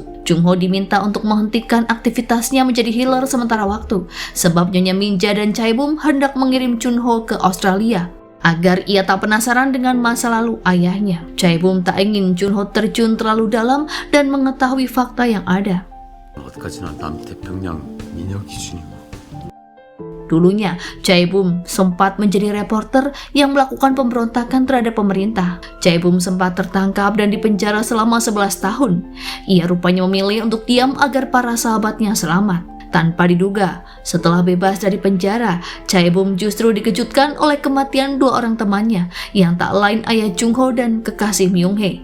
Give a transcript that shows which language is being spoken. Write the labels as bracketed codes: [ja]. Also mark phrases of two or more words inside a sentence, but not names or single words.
[id] Jung-ho diminta untuk menghentikan aktivitasnya menjadi healer sementara waktu, sebab Nyonya Min-ja dan Chae-bum hendak mengirim Chun-ho ke Australia agar ia tak penasaran dengan masa lalu ayahnya. Chae-bum tak ingin Chun-ho terjun terlalu dalam dan mengetahui fakta yang ada. [ko] 어디까지나 남태평양 민영 기준이고. [id] Dulunya, Chae-bum sempat menjadi reporter yang melakukan pemberontakan terhadap pemerintah. Chae-bum sempat tertangkap dan dipenjara selama 11 tahun. Ia rupanya memilih untuk diam agar para sahabatnya selamat. Tanpa diduga, setelah bebas dari penjara, Chae-bum justru dikejutkan oleh kematian dua orang temannya, yang tak lain ayah Jung-ho dan kekasih Myung-hye.